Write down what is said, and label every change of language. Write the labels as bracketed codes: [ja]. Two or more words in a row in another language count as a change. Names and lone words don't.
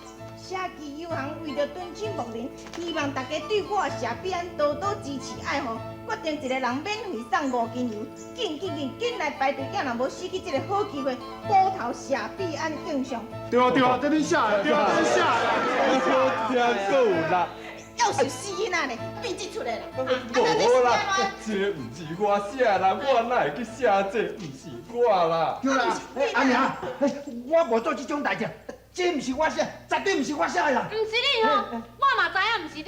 [nan] 社区油行为着敦亲睦邻，希望大家对我社比安多多支持爱护，决定一个人免费送5斤油，紧来排队，囝若无失去这个好机会，补头社比安敬上。对，这你写的，对，这你写的。听够啦。要是死囡仔呢，变这出来啦。无啦，这毋是我写啦，我哪会去写这？毋是我啦。对啦，阿娘，我无做这种代志，这毋是我写，绝对毋是我写的啦。毋是你吼，我嘛知影毋是你。